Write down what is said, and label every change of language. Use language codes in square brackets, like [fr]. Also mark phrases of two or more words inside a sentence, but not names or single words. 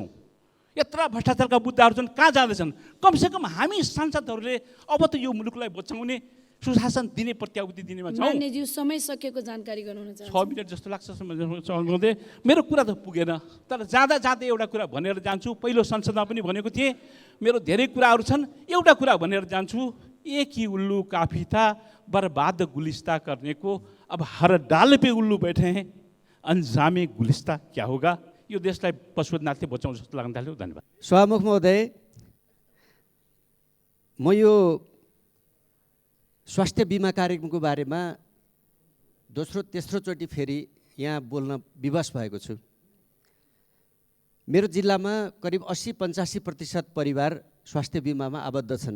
[ne] यत्रा भ्रष्टाचारका मुद्दाहरू छन्, कहाँ जाँदैछन्? कमसेकम हामी सांसदहरूले अब त यो मुलुकलाई बचाउने, सुशासन दिने, प्रत्याभूति दिनेमा छौँ। मान्यज्यू समय सकेको जानकारी गराउन चाहन्छु। 6 मिनट जस्तो लाग्छ महोदय। मेरो कुरा त पुगेन, तर जाँदा एउटा कुरा भनेर जान्छु। पहिलो संसदमा पनि भनेको थिएँ, मेरो धेरै कुराहरू छन्, एउटा कुरा भनेर जान्छु। [hi] एक ही उल्लू काफी था, बर्बाद गुलिस्ता करने को, अब हर डाल पे उल्लू बैठे हैं, अन्जामे गुलिस्ता क्या होगा? [ne] यो देशलाई पशुपतिनाथले बचाउँ जस्तो लाग्न थाल्यो। धन्यवाद। सभामुख महोदय, म यो स्वास्थ्य बिमा कार्यक्रमको बारेमा दोस्रो तेस्रोचोटि फेरि यहाँ बोल्न विवश भएको छु। मेरो जिल्लामा करिब 80-85% परिवार स्वास्थ्य बिमामा आबद्ध छन्।